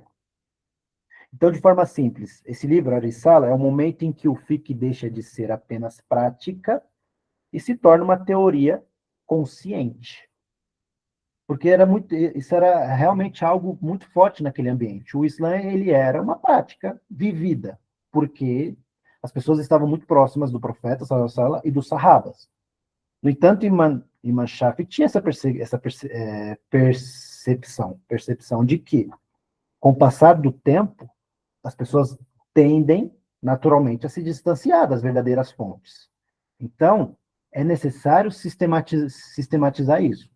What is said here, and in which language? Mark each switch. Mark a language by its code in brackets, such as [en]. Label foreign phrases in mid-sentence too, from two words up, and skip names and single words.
[pt] Então, de forma simples, esse livro, a Risala, é o momento em que o fiqh deixa de ser apenas prática e se torna uma teoria consciente. Porque isso era realmente algo muito forte naquele ambiente. O Islã, ele era uma prática vivida, porque as pessoas estavam muito próximas do profeta, [ar] صلى الله عليه وسلم, [pt] e dos sahabas. No entanto, Imam Shafi tinha percepção de que, com o passar do tempo, as pessoas tendem naturalmente a se distanciar das verdadeiras fontes. Então, é necessário sistematizar isso.